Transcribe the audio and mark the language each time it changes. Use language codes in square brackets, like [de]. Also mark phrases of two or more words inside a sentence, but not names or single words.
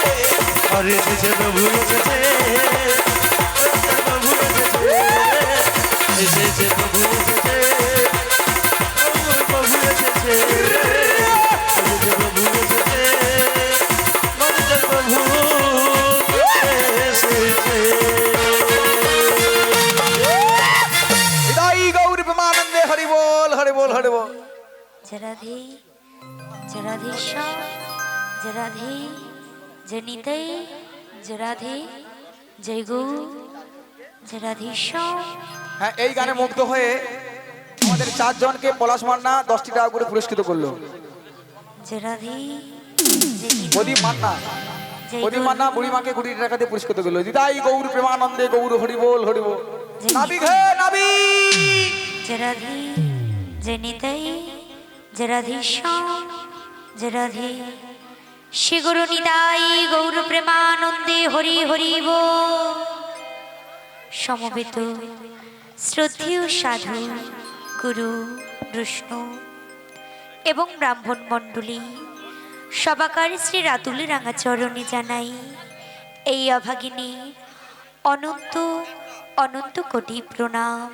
[bn] আরে এসেছে প্রভু এসেছে, প্রভু এসেছে, এসেছে প্রভু এসেছে, প্রভু এসেছে, এসেছে প্রভু এসেছে, মনের প্রভু এসেছে। হৃদয় গৌর প্রেমানন্দে হরি বল, হরি বল, হরি বল। [hi] जय राधे, जय राधेश्याम, जय राधे, जय निताई, जय राधे, जय गौर, जय राधेश्याम। [bn] হ্যাঁ, এই গানে মুগ্ধ হয়ে আমাদের চারজনকে পলাশ মান্না 10টি টাকা করে পুরস্কৃত করলো। [hi] जय राधे, जय [bn] প্রদীপ মান্না, जय প্রদীপ गौर, মান্না বুড়ি মাকে 20 টাকা দিয়ে পুরস্কৃত করলো। দিদাই গৌর প্রেমানন্দে গৌর হরি বল, হরি বল। নাবিক হে নাবিক। [hi] जय राधे, जय निताई, जय राधेश्याम, जय राधे, श्री गुरु निताई [bn] গৌর প্রেমানন্দে হরি হরি বল। সমবেত শ্রদ্ধেয় সাধু গুরু বৈষ্ণব এবং ব্রাহ্মণ মণ্ডলী সবাকার শ্রী রাতুল রাঙাচরণে জানাই এই অভাগিনী অনন্ত অনন্ত কোটি প্রণাম।